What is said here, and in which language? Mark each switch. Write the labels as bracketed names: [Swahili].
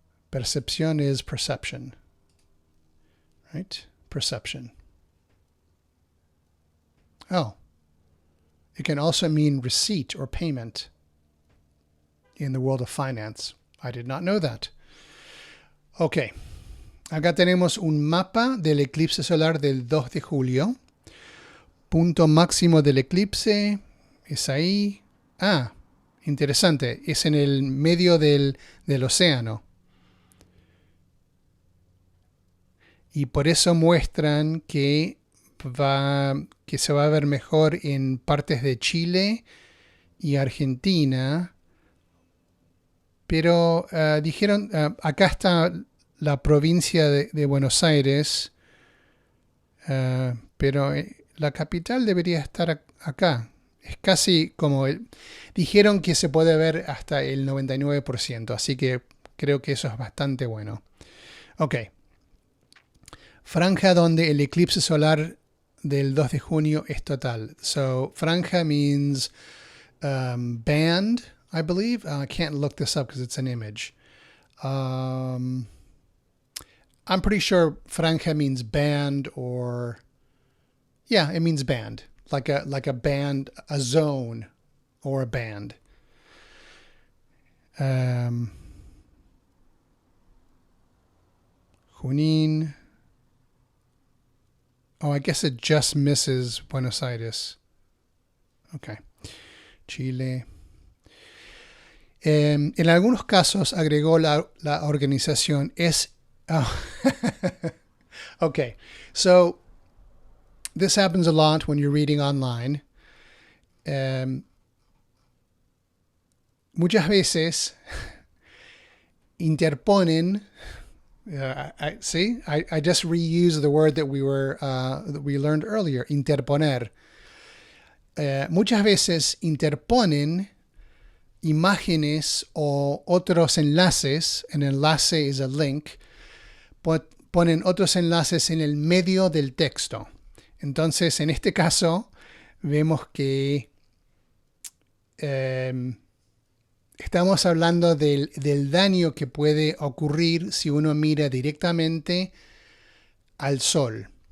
[English] Percepción is perception, right? Perception. Oh, it can also mean receipt or payment in the world of finance. I did not know that. [Spanish] Okay, acá tenemos un mapa del eclipse solar del 2 de julio. Punto máximo del eclipse es ahí. Ah, interesante. Es en el medio del océano. Y por eso muestran que se va a ver mejor en partes de Chile y Argentina. Pero dijeron, acá está la provincia de Buenos Aires, pero la capital debería estar acá. Es casi como... dijeron que se puede ver hasta el 99%, así que creo que eso es bastante bueno. Ok. Franja donde el eclipse solar del 2 de junio es total. [English] So, franja means band, I believe. I can't look this up because it's an image. I'm pretty sure franja means band or... yeah, it means band. Like a band, a zone, or a band. Junín. Oh, I guess it just misses Buenos Aires. Okay. Chile. [Spanish] En algunos casos, agregó la organización, es... Oh. [English] Okay, so this happens a lot when you're reading online. [Spanish] Muchas veces interponen... [English] I just reused the word that we learned earlier, interponer. [Spanish] Muchas veces interponen imágenes o otros enlaces. [English] An enlace is a link. [Spanish] Ponen otros enlaces en el medio del texto. Entonces, en este caso, vemos que estamos hablando del daño que puede ocurrir si uno mira directamente al sol.